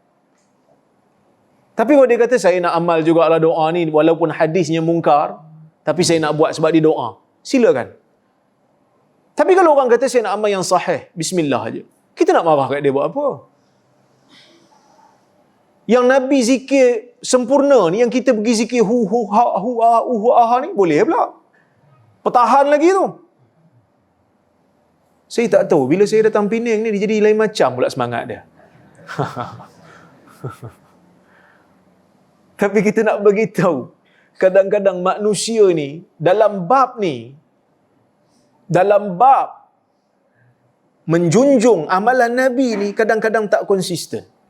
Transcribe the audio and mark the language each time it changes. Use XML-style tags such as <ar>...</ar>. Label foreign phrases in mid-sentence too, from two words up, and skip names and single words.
<ms>Tapi kalau dia kata saya nak amal jugalah doa ni, walaupun hadisnya mungkar, tapi saya nak buat sebab dia doa, silakan. Tapi kalau orang kata saya nak amal yang sahih, bismillah aja, kita nak marah kat dia buat apa? Yang Nabi zikir sempurna ni, yang kita pergi zikir hu hu ha hu a hu ha ni, boleh pula. Pertahan lagi tu. Saya tak tahu, bila saya datang Penang ni, dia jadi lain macam pula semangat dia. Tapi kita nak bagi tahu, kadang-kadang manusia ni, dalam bab menjunjung amalan Nabi ni, kadang-kadang tak konsisten.</ms>